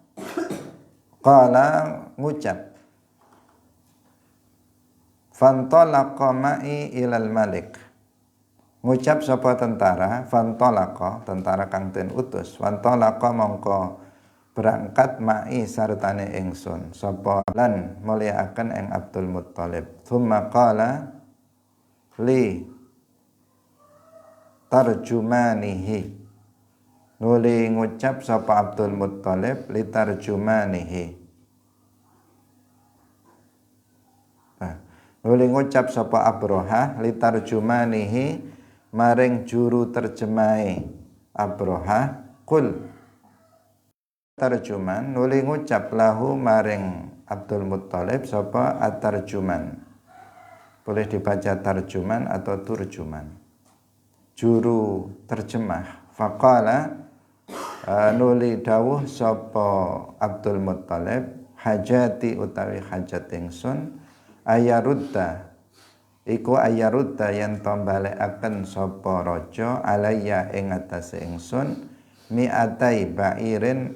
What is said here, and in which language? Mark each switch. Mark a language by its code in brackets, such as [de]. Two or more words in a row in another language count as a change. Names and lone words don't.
[jv] ngucap [ar] fantalaqa ma'i ilal malik [jv] ngucap sapa tentara fantalaqa tentara kang den utus fantalaqa mongko berangkat ma'i sartane ingsun sapa lan mulyakaken ing Abdul Muttalib [ar] thumma qala li [jv] tarjumanihi nuli ngucap sapa Abdul Muttalib [ar] li tarjumanihi [jv] nuli ngucap sapa Abroha [ar] li tarjumanihi [jv] maring juru terjemahe Abroha [ar] kul tarjuman [jv] nuli ngucap lahu maring Abdul Muttalib sapa at-tarjuman [id] boleh dibaca tarjuman atau turjuman [jv] juru terjemah faqala nuli dawuh sapa Abdul Muttalib hajati utawi hajat ingsun ayarudda iku ayarudda yen to balekaken sapa raja alayya ing atase ingsun [ar] mi'atai ba'irin